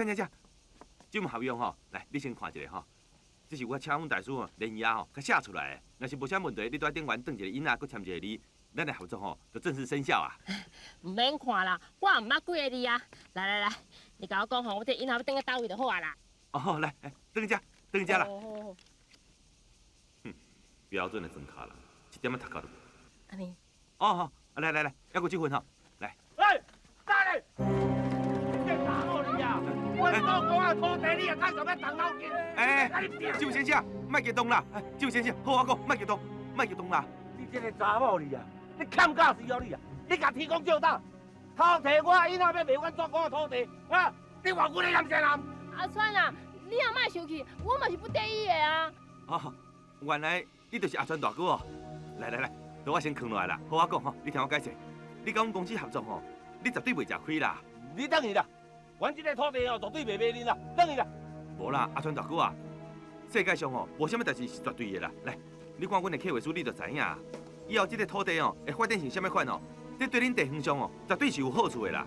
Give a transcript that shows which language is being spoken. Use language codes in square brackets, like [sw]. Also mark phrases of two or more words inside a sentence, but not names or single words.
[nan] 这份合约来，你先看一下这是我请阮大叔连夜甲写出来的，若是无啥问题，你在顶员登一个印啊，佮签一个字，咱的合作就正式生效啊。唔免看啦，我也唔捌几个字啊。来，你甲我讲我这印啊要登到倒位就好啊啦。来，登遮啦。好。标准的装卡啦，1点仔读到了。安尼。来，还有这份来。打咧！你打我你啊！我讲啊，土地你也看什么动脑筋？周先生，莫激动啦！周先生，好我讲，莫激动啦！你这个查某你啊，你欠教是哦你啊！你甲天公照打，土地我以后要卖阮做公的土地，你话我的男人啊！阿川啊，你也莫生气，我嘛是不得已的啊。原来你就是阿川大哥哦！来，等我先扛落来啦。好我讲你听我解释，你甲阮公司合作你绝对袂吃亏啦。你等去啦，阮这个土地绝对袂卖恁啦，等去啦。无啦，阿川大哥啊，世界上无啥物代志是绝对的啦。来，你看阮的客户书，你就知影。以后这个土地会发展成啥物款这对恁地方上绝对是有好处的啦。